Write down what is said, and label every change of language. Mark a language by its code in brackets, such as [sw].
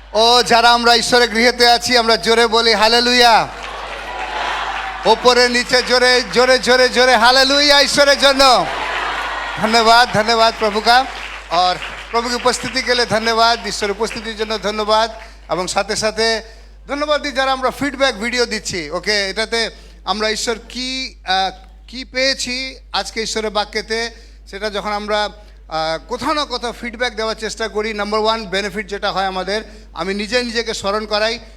[bn] ও যারা আমরা ঈশ্বরের গৃহেতে আছি আমরা জোরে বলি হালেলুয়া। ওপরে নিচে জোরে জোরে জোরে জোরে হালেলুয়া ঈশ্বরের জন্য। [hi] धन्यवाद धन्यवाद प्रभु का। और प्रभु की उपस्थिति के लिए धन्यवाद, [bn] ईश्वर उपस्थितिर জন্য ধন্যবাদ। এবং সাথে সাথে ধন্যবাদ দিই যারা আমরা ফিডব্যাক ভিডিও দিচ্ছি। ওকে, এটাতে আমরা ঈশ্বর কি পেয়েছি আজকে ঈশ্বরের বাক্যেতে, সেটা যখন আমরা কোথাও না কোথাও ফিডব্যাক দেওয়ার চেষ্টা করি। নাম্বার ওয়ান বেনিফিট যেটা হয় আমাদের, আমি নিজেকে স্মরণ করাই।